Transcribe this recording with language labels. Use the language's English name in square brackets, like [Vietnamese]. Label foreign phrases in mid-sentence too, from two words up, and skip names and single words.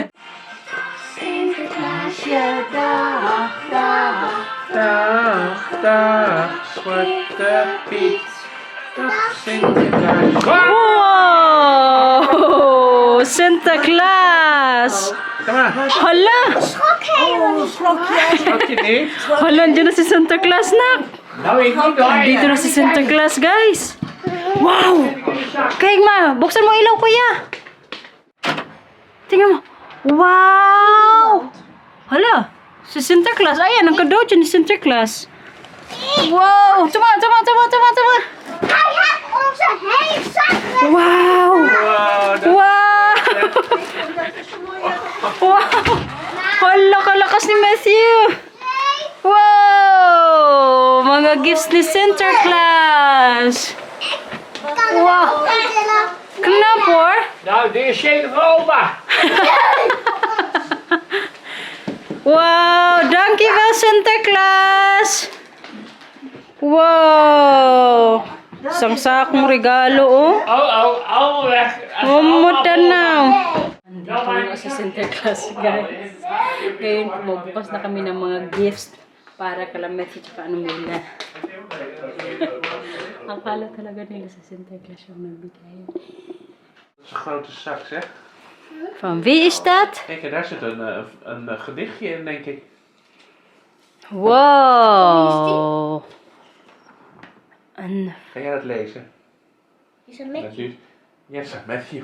[Dutch] Sinterklaasje, dag, dag. Dag, dag, Zwarte Piet. Dag Sinterklaas. Wow, Sinterklaas. Kom maar, [Filipino] Hala, [Dutch] Oh, schrok jij? schrok je niet? [Filipino] hala, dyan na si Sinterklaas na. [Dutch] Nou, ik niet hoor. [Filipino] Dito na si Sinterklaas guys. Wow, [Dutch] kijk maar, [Filipino] buksan mo ilaw kuya. Tingnan mo. Wow. Hala, si Sinterklaas. Ayan, ang cadeautje ni Sinterklaas. Wow, tama. [Dutch] Hij heeft onze hele zak. Wow. Wow, dat Wow! Wow! [Filipino] Hala, kalakas ni Matthew! Wow! Mga gifts ni Sinterklaas! [Dutch] Wow! Knap hoor! Nou, dit is zeker voor opa. Wow! Dankjewel Sinterklaas! [Filipino] Wow! Isang sakong regalo oh! [Dutch] Oh, weg. [Filipino] Mumuta na! Nandito na si Sinterklaas guys. Ngayon magbukas na kami ng mga gifts para kala Matthew tsaka Mila. Akala talaga nila sa Sinterklaas yung nagbigay. [Dutch] is een grote zak, zeg. Van wie is dat? Kijk, daar zit een gedichtje in, denk ik. Wow! Een... Ga jij dat lezen? Is een Mickey. [English] Matthew. Yes, Matthew.